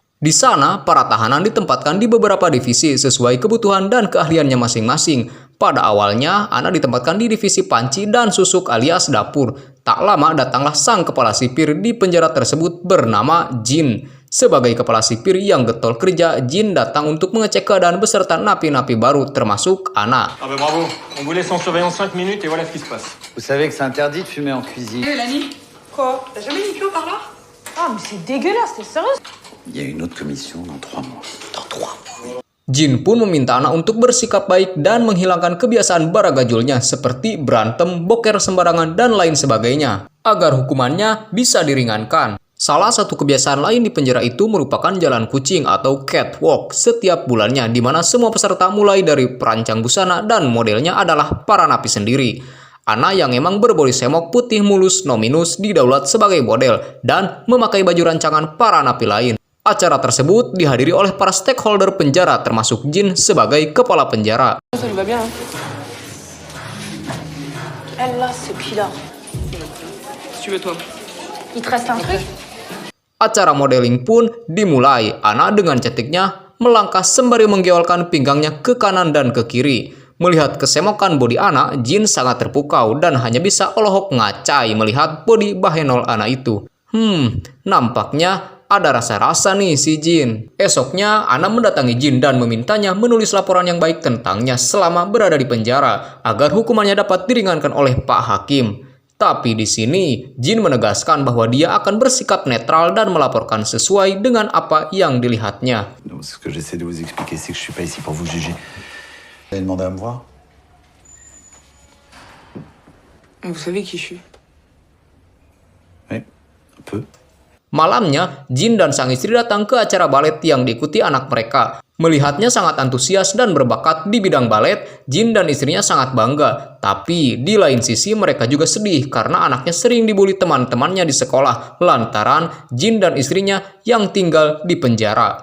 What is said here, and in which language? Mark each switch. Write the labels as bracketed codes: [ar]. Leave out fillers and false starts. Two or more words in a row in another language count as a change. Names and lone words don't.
[id] Di sana, para tahanan ditempatkan di beberapa divisi sesuai kebutuhan dan keahliannya masing-masing. Pada awalnya, Anna ditempatkan di divisi panci dan susuk alias dapur. Tak lama datanglah sang kepala sipir di penjara tersebut bernama Jin. Sebagai kepala sipir yang getol kerja, Jin datang untuk mengecek keadaan beserta napi-napi baru termasuk Anna. [fr] Ah bah bravo, on vous laisse en surveillance 5 minutes et voilà ce qui se passe. Vous savez que c'est interdit de fumer en cuisine. Lani, quoi? T'as jamais mis Clo par là? Ah mais c'est dégueulasse, t'es sérieuse? Il y a une autre commission dans 3 mois. Dans 3 mois. [id] Jin pun meminta Anna untuk bersikap baik dan menghilangkan kebiasaan baragajulnya seperti berantem, boker sembarangan, dan lain sebagainya, agar hukumannya bisa diringankan. Salah satu kebiasaan lain di penjara itu merupakan jalan kucing atau catwalk setiap bulannya, di mana semua peserta mulai dari perancang busana dan modelnya adalah para napi sendiri. Anna yang emang berbody semok putih mulus [en] no minus [id] didaulat sebagai model dan memakai baju rancangan para napi lain. Acara tersebut dihadiri oleh para stakeholder penjara termasuk Jin sebagai kepala penjara. [fr] Ça lui va bien. Elle là, c'est Pilar. Si tu veux toi. Il te reste un truc? [id] Acara modeling pun dimulai. Anna dengan cantiknya melangkah sembari menggeolkan pinggangnya ke kanan dan ke kiri. Melihat kesemokan bodi Anna, Jin sangat terpukau dan hanya bisa olohok ngacai melihat bodi Bahenol Anna itu. Nampaknya ada rasa-rasa nih si Jin. Esoknya, Anna mendatangi Jin dan memintanya menulis laporan yang baik tentangnya selama berada di penjara, agar hukumannya dapat diringankan oleh Pak Hakim. Tapi di sini, Jin menegaskan bahwa dia akan bersikap netral dan melaporkan sesuai dengan apa yang dilihatnya. [fr] Ce que j'essaie de vous expliquer, c'est que je suis pas ici pour vous juger. Vous avez demandé à me voir? Vous savez qui je suis? Oui, un peu. [id] Malamnya, Jin dan sang istri datang ke acara balet yang diikuti anak mereka. Melihatnya sangat antusias dan berbakat di bidang balet, Jin dan istrinya sangat bangga. Tapi di lain sisi mereka juga sedih karena anaknya sering dibully teman-temannya di sekolah lantaran Jin dan istrinya yang tinggal di penjara.